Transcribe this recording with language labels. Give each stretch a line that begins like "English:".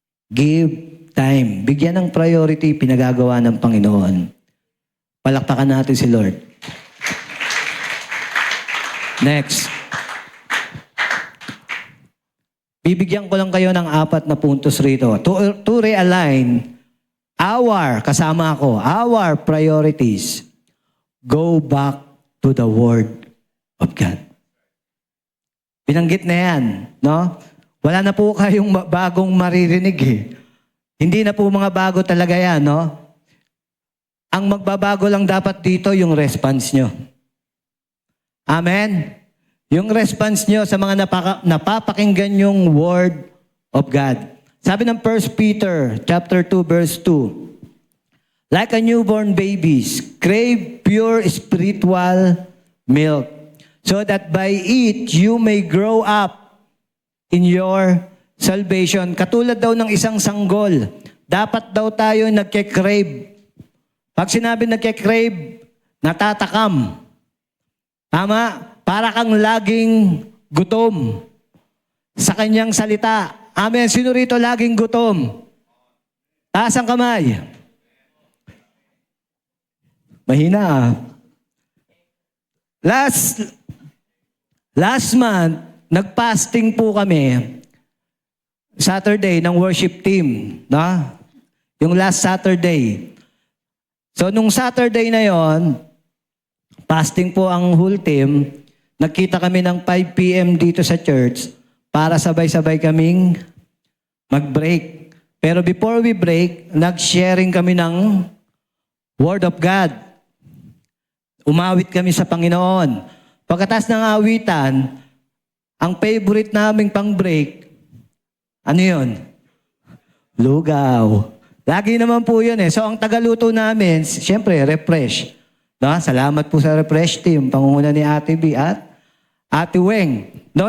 English: Give time.
Filipino: Bigyan ng priority, pinagagawa ng Panginoon. Palakpakan natin si Lord.
English: Next.
Filipino: Bibigyan ko lang kayo ng 4 na puntos rito.
English: To realign
Filipino: kasama ako,
English: our priorities, go back to the Word of God.
Filipino: Binanggit na yan, no? Wala na po kayong bagong maririnig Hindi na po mga bago talaga yan, no? Ang magbabago lang dapat dito yung response nyo. Amen? Yung response nyo sa mga napapakinggan yung Word of God. Sabi ng 1 Peter chapter 2, verse 2,
English: like a newborn babies, crave pure spiritual milk, so that by it you may grow up in your salvation.
Filipino: Katulad daw ng isang sanggol, dapat daw tayo nagke-crave. Pag sinabi nagke-crave, natatakam. Tama? Para kang laging gutom sa kanyang salita. Amen. Sino rito laging gutom? Taas ang kamay. Mahina Last month, nag-fasting po kami. Saturday ng worship team. No? Yung last Saturday. So, nung Saturday na yon, fasting po ang whole team. Nagkita kami ng 5 p.m. dito sa church para sabay-sabay kaming mag-break. Pero
English: before we break,
Filipino: nag-sharing kami ng Word of God. Umawit kami sa Panginoon. Pagkatas ng awitan, ang favorite naming pang-break, ano yun? Lugaw. Lagi naman po yun So, ang tagaluto namin, siyempre, refresh. No? Salamat po sa refresh team, pangunguna ni Ate B at Ate Weng. No?